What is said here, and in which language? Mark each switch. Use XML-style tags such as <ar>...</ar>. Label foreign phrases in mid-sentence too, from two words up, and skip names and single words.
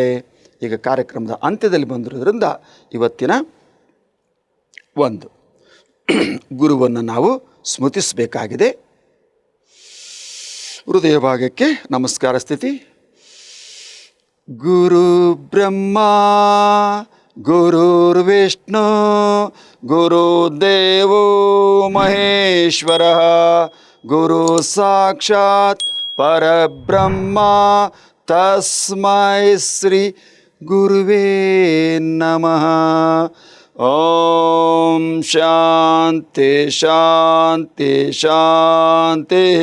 <kn>ಈಗ ಕಾರ್ಯಕ್ರಮದ ಅಂತ್ಯದಲ್ಲಿ ಬಂದಿರೋದ್ರಿಂದ ಇವತ್ತಿನ ಒಂದು ಗುರುವನ್ನು ನಾವು ಸ್ಮೃತಿಸಬೇಕಾಗಿದೆ. ಹೃದಯ ಭಾಗಕ್ಕೆ ನಮಸ್ಕಾರ ಸ್ಥಿತಿ.</kn> <sa>ಗುರು ಬ್ರಹ್ಮ ಗುರುರ್ವಿಷ್ಣು ಗುರುದೇವೋ ಮಹೇಶ್ವರ ಗುರು ಸಾಕ್ಷಾತ್ ಪರಬ್ರಹ್ಮ ತಸ್ಮೈ ಶ್ರೀ ಗುರುವೇ ನಮಃ. ಓಂ ಶಾಂತಿ ಶಾಂತಿ ಶಾಂತಿ.</sa>